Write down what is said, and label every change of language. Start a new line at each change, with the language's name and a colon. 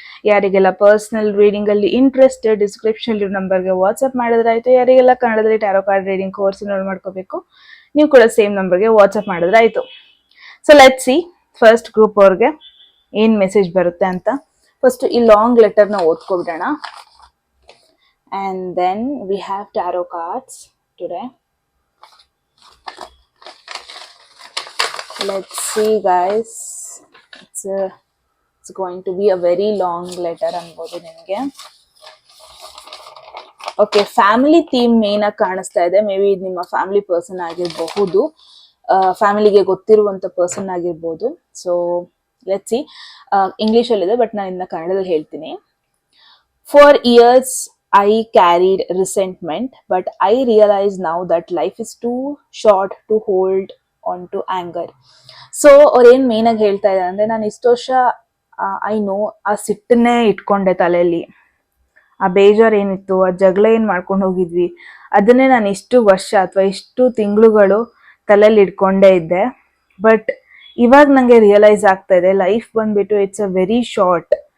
Kannada: ಯಾರಿಗೆಲ್ಲ personal reading ಅಲ್ಲಿ interest description ನಂಬರ್ಗೆ ವಾಟ್ಸ್ಆಪ್ ಮಾಡಿದ್ರೆ ಆಯ್ತು. ಯಾರಿಗೆಲ್ಲ ಕನ್ನಡದಲ್ಲಿ ಟ್ಯಾರೋ ಕಾರ್ಡ್ ರೀಡಿಂಗ್ ಕೋರ್ಸ್ ನೋಡ್ ಮಾಡ್ಕೋಬೇಕು, ನೀವು ಕೂಡ ಸೇಮ್ ನಂಬರ್ಗೆ ವಾಟ್ಸ್ಆಪ್ ಮಾಡಿದ್ರೆ ಆಯ್ತು.
English: so let's see first group
Kannada: ಅವ್ರಿಗೆ ಏನ್ ಮೆಸೇಜ್ ಬರುತ್ತೆ ಅಂತ. ಫಸ್ಟ್ ಈ long ಲೆಟರ್ನ ಓದ್ಕೊಬಿಡೋಣ.
English: And then we have tarot cards today. Let's see guys, it's going to be a very long letter
Kannada: ಅನ್ಬೋದು ನಿಮಗೆ. ಓಕೆ, ಫ್ಯಾಮಿಲಿ ಥೀಮ್ ಮೇನ್ ಆಗಿ ಕಾಣಿಸ್ತಾ ಇದೆ. ಮೇ ಬಿ ಇದು ನಿಮ್ಮ ಫ್ಯಾಮಿಲಿ ಪರ್ಸನ್ ಆಗಿರಬಹುದು, ಫ್ಯಾಮಿಲಿಗೆ ಗೊತ್ತಿರುವಂತ ಪರ್ಸನ್ ಆಗಿರ್ಬೋದು.
English: so let's see,
Kannada: ಇಂಗ್ಲಿಷ್ ಅಲ್ಲಿ ಇದೆ ಬಟ್ ನಾನು ಇದನ್ನ ಕನ್ನಡದಲ್ಲಿ ಹೇಳ್ತೀನಿ.
English: For years I carried resentment, but I realize now that life is too short to hold on to anger.
Kannada: So ಅವ್ರೇನ್ ಮೇನ್ ಆಗಿ ಹೇಳ್ತಾ ಇದ್ದಾರೆ ಅಂದ್ರೆ, ನಾನು ಇಷ್ಟು ವರ್ಷ
English: I know
Kannada: ಆ ಸಿಟ್ಟನ್ನೇ ಇಟ್ಕೊಂಡೆ ತಲೆಯಲ್ಲಿ, ಆ ಬೇಜಾರು ಏನಿತ್ತು, ಆ ಜಗಳ ಏನು ಮಾಡ್ಕೊಂಡು ಹೋಗಿದ್ವಿ, ಅದನ್ನೇ ನಾನು ಇಷ್ಟು ವರ್ಷ ಅಥವಾ ಇಷ್ಟು ತಿಂಗಳುಗಳು ತಲೆಯಲ್ಲಿ ಇಟ್ಕೊಂಡೇ ಇದ್ದೆ. ಬಟ್ ಇವಾಗ ನನಗೆ ರಿಯಲೈಸ್ ಆಗ್ತಾ ಇದೆ, ಲೈಫ್ ಬಂದ್ಬಿಟ್ಟು
English: It's a very short.